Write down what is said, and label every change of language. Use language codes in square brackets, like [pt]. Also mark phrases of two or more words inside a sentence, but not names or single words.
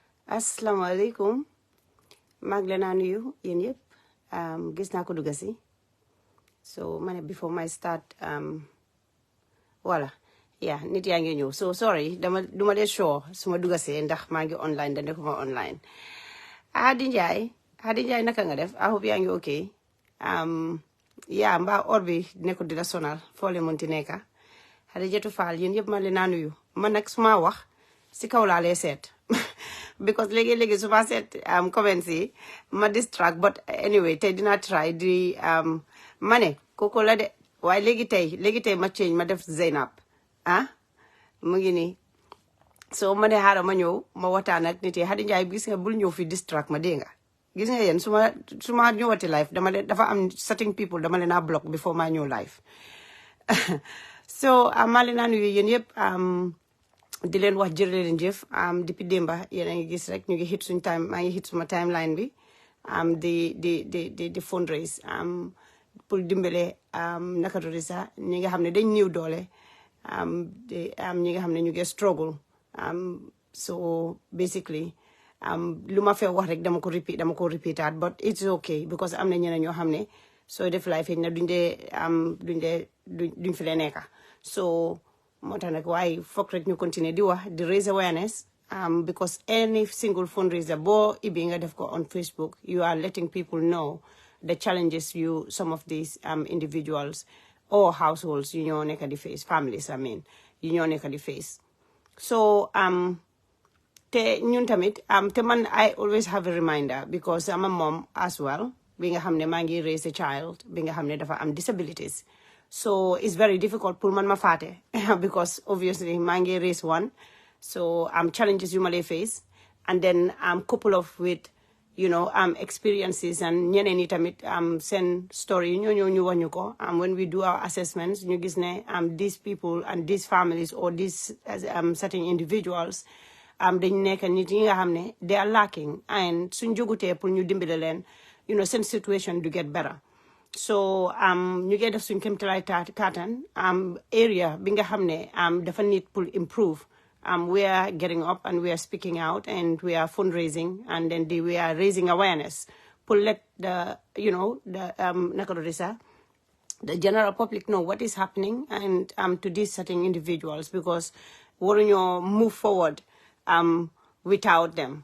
[wo] asalaamaaleykum maa ngi leen a nuyu yéen yëpp gis naa ko dugg si so ma ne [en] before my start [wo] voilà yeah nit yaa ngi ñëw [en] so sorry [wo] duma dee sure su ma dugg si ndax maa ngi online da nekkuma online Hadi Njaay naka nga def [en] I hope [wo] yaa ngi [en] okay yeah [wo] mbaa or bi nekkul di la sonal foo leen mënti nekka Xadijatu Faal yéen yëpp ma leen a nuyu man nag su ma wax si kaw laa lay seet because léegi su ma seet comments yi ma [en] distract but anyway [wo] tey dina try di ma ne kooku la de waaye léegi tey ma change ma def Zeynab mu ngi nii so ma ne xaaral ma ñëw ma waxtaan ak nit yi Hadi Njaay gis nga bul ñëw fi distract ma dégg nga gis nga yéen su ma ñëwati live dafa am [en] certain people [wo] dama leen a [en] block before [wo] ma ñëw live so maa leen a nuyu yéen yëpp di leen wax jërë leen jëf depuis démba yéen a ngi gis rek ñu ngi hit suñu time maa ngi hit suma timeline bi di fundraise pour dimbale naka tudd sax ñi nga xam ne dañ ñëw doole ñi nga xam ne ñu ngi struggle [en] so basically [wo] lu ma fee wax rek dama ko repeataat [en] but it's okay because [wo] am na ñeneen ñoo xam ne sooy def life na duñ fi lee nekka so moo tax nag waaye foog rek ñu continuer di wax di [en] raise awareness because any single fundraiser [wo] boo ibi nga def ko [en] on Facebook you are letting people know the challenges some of these individuals or households [wo] yu ñoo nekk di [en] face families I mean [wo] yu ñoo nekk di [en] face so [wo] te ñun tamit te man [en] I always have a reminder because I'm a mom as well [wo] bi nga xam ne maa ngi [en] raise a child [wo] bi nga xam ne dafa am [en] disabilities so it's very difficult [wo] pour man ma faate [en] because obviously [wo] maa ngi [en] raise one so challenges [wo] yu ma lay [en] face and then couple of with experiences and [wo] ñeneen ñi tamit seen [en] story [wo] ñu wax ñu ko [en] when we do our assessments [wo] ñu gis ne [en] these people and these families or these certain individuals [wo] dañ nekk nit yi nga xam ne [en] they are lacking and [wo] suñ jógutee pour ñu dimbale leen seen situation du [en] get better so [wo] ñu ngi def suñ kéemtalaay kàttan [en] area [wo] bi nga xam ne dafa [en] need pour improve we are getting up and we are speaking out and we are fundraising and then we are raising awareness pour let the the general public know what is happening and to these certain individuals because waruñoo move forward without them.